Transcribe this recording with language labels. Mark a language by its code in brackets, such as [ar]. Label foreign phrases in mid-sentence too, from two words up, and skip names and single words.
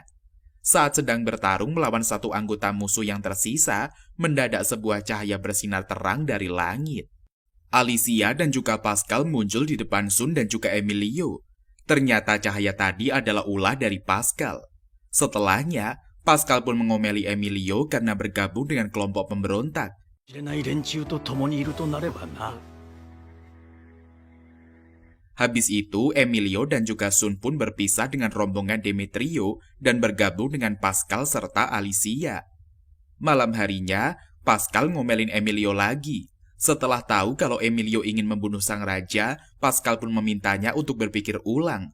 [id] Saat sedang bertarung melawan satu anggota musuh yang tersisa, mendadak sebuah cahaya bersinar terang dari langit. Alicia dan juga Pascal muncul di depan Sun dan juga Emilio. Ternyata cahaya tadi adalah ulah dari Pascal. Setelahnya, Pascal pun mengomeli Emilio karena bergabung dengan kelompok pemberontak. [ja] 知れない連中と共にいるとなればな。 [id] Habis itu, Emilio dan juga Sun pun berpisah dengan rombongan Demetrio dan bergabung dengan Pascal serta Alicia. Malam harinya, Pascal ngomelin Emilio lagi. Setelah tahu kalau Emilio ingin membunuh sang raja, Pascal pun memintanya untuk berpikir ulang.